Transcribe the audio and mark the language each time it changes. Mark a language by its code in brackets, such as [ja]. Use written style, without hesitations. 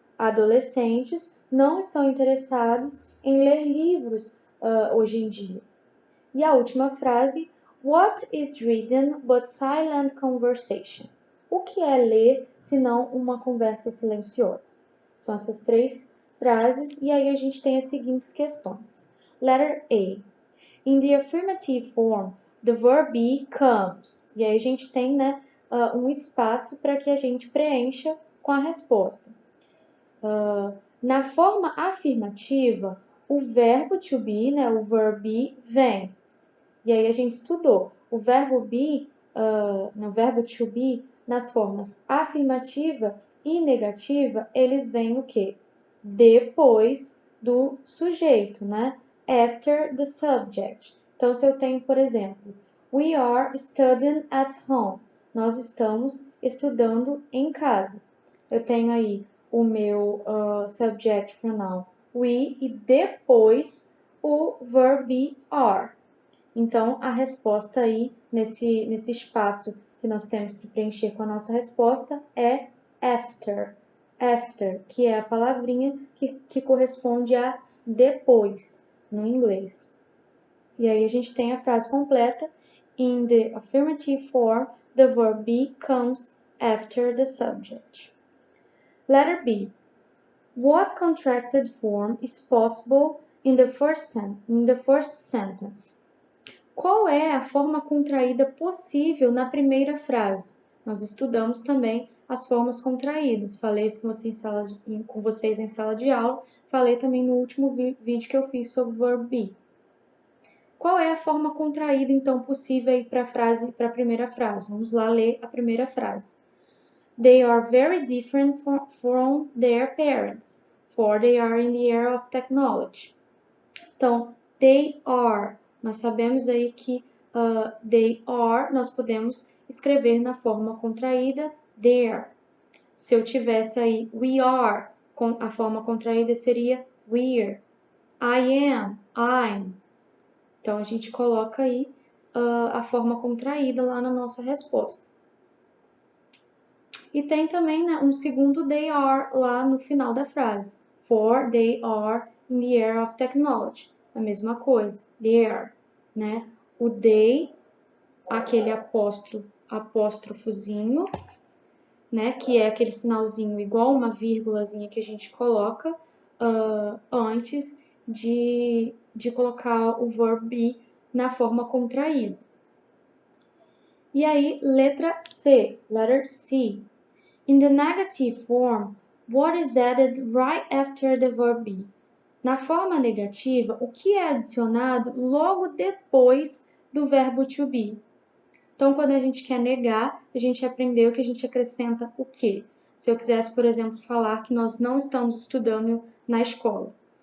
[pt] Adolescentes não estão interessados em ler livros hoje em dia. E a última frase: [en] What is reading but silent conversation? [pt] O que é ler se não uma conversa silenciosa? São essas três frases e aí a gente tem as seguintes questões. [en] Letter A. In the affirmative form, the verb be comes. [pt] E aí a gente tem, né, um espaço para que a gente preencha com a resposta. Na forma afirmativa, o verbo to be, né, o verb be, vem. E aí a gente estudou. O verbo be, no verbo to be, nas formas afirmativa e negativa, eles vêm o quê? Depois do sujeito, né? [en] After the subject. [pt] Então, se eu tenho, por exemplo, [en] we are studying at home. [pt] Nós estamos estudando em casa. Eu tenho aí o meu subject pronoun we e depois o verb be are. Então, a resposta aí, nesse espaço que nós temos que preencher com a nossa resposta, é after. After, que é a palavrinha que corresponde a depois, no inglês. E aí a gente tem a frase completa. [en] In the affirmative form, the verb be comes after the subject. Letter B. What contracted form is possible in the first sentence? [pt] Qual é a forma contraída possível na primeira frase? Nós estudamos também as formas contraídas. Falei isso com vocês em sala de aula. Falei também no último vídeo que eu fiz sobre o verb be. Qual é a forma contraída, então, possível para a primeira frase? Vamos lá ler a primeira frase. [en] They are very different from their parents, for they are in the era of technology. Então, they are. [pt] Nós sabemos aí que they are, nós podemos escrever na forma contraída there. Se eu tivesse aí we are, a forma contraída seria we're. I am, I'm. Então, a gente coloca aí a forma contraída lá na nossa resposta. E tem também, né, um segundo they are lá no final da frase. [en] For they are in the era of technology. [pt] A mesma coisa, there, né? O they, aquele apóstrofozinho, né? Que é aquele sinalzinho igual uma vírgulazinha que a gente coloca antes de colocar o verb be na forma contraída. E aí, letra C, letter C. [en] In the negative form, what is added right after the verb be? [pt] Na forma negativa, o que é adicionado logo depois do verbo to be? Então, quando a gente quer negar, a gente aprendeu que a gente acrescenta o quê? Se eu quisesse, por exemplo, falar que nós não estamos estudando na escola.